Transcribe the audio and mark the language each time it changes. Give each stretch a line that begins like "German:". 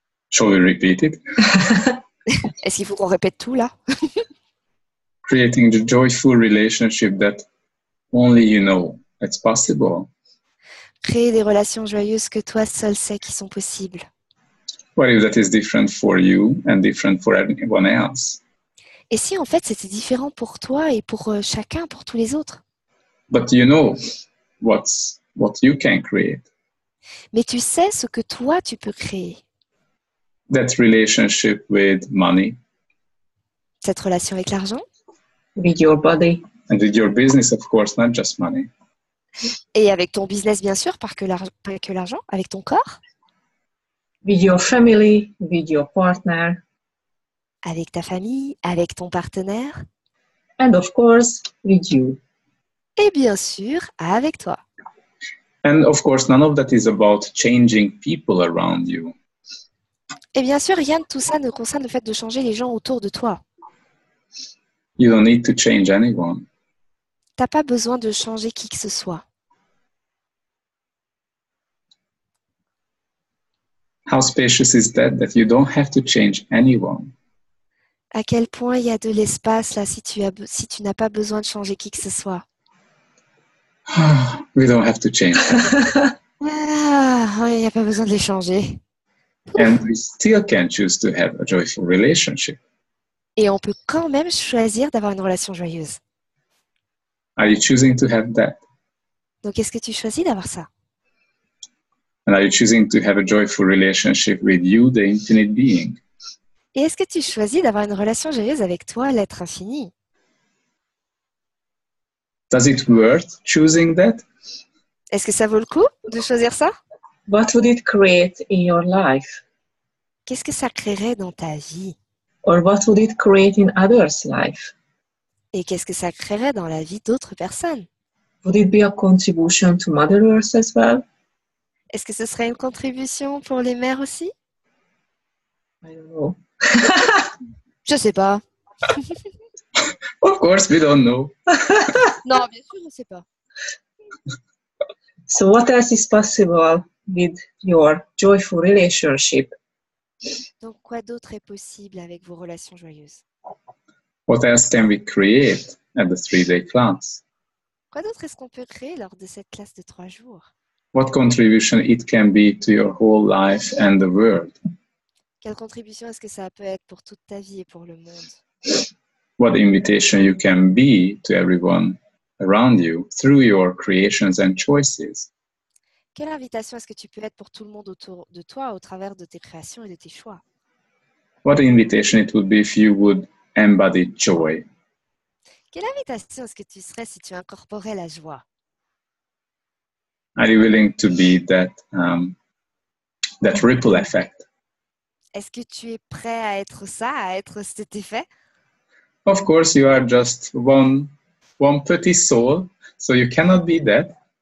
English: Shall we repeat it?
French: Est-ce qu'il faut qu'on répète tout là?
English: Creating the joyful relationship that only you know that's possible.
French: Créer des relations joyeuses que toi seul sais qui sont possibles.
English: What if that is different for you and different for everyone else?
French: Et si en fait c'était différent pour toi et pour chacun, pour tous les autres?
English: But you know what you can create.
French: Mais tu sais ce que toi tu peux créer.
English: That relationship with money.
French: Cette relation avec l'argent.
English: With your body. And with your business, of course, not just money.
French: Et avec ton business, bien sûr, pas que l'argent, avec ton corps,
English: with your family, with your partner,
French: avec ta famille, avec ton partenaire,
English: and of course, with you.
French: et bien sûr, avec toi.
English: And of course, none of that is about changing people around you.
French: Et bien sûr, rien de tout ça ne concerne le fait de changer les gens autour de toi.
English: You don't need to change anyone.
French: T'as pas besoin de changer qui que ce soit.
English: How spacious is that you don't have to change anyone?
French: À quel point il y a de l'espace là si tu n'as pas besoin de changer qui que ce soit.
English: We don't have to change.
French: Ah, il n'y a pas besoin de les changer.
English: And we still can choose to have a joyful relationship.
French: Et on peut quand même choisir d'avoir une relation joyeuse.
English: Are you choosing to have that?
French: Donc, est-ce que tu choisis d'avoir ça?
English: And are you choosing to have a joyful relationship with you, the infinite being?
French: Et est-ce que tu choisis d'avoir une relation joyeuse avec toi, l'être infini?
English: Does it worth choosing that?
French: Est-ce que ça vaut le coup de choisir ça?
English: What would it create in your life?
French: Qu'est-ce que ça créerait dans ta vie?
English: Or what would it create in others' life?
French: Et qu'est-ce que ça créerait dans la vie d'autres personnes?
English: Would it be a contribution to Mother Earth as well?
French: Est-ce que ce serait une contribution pour les mères aussi?
English: I don't know.
French: Je sais pas.
English: Of course, we don't know.
French: Non, bien sûr, je sais pas.
English: So what else is possible with your joyful relationship?
French: Donc, quoi d'autre est possible avec vos relations joyeuses?
English: What else can we create at the 3-day class?
French: Quoi d'autre est-ce qu'on peut créer lors de cette classe de 3 jours?
English: What contribution it can be to your whole life and the world?
French: Quelle contribution est-ce que ça peut être pour toute ta vie et pour le monde?
English: What invitation you can be to everyone around you through your creations and choices?
French: Quelle invitation est-ce que tu peux être pour tout le monde autour de toi au travers de tes créations et de tes choix?
English: What invitation it would be if you would embody joy?
French: Quelle invitation est-ce que tu serais si tu incorporais la joie?
English: Are you willing to be that ripple effect?
French: Est-ce que tu es prêt à être ça, à être cet effet?
English: Of course, you are just one petit soul, so you cannot be that.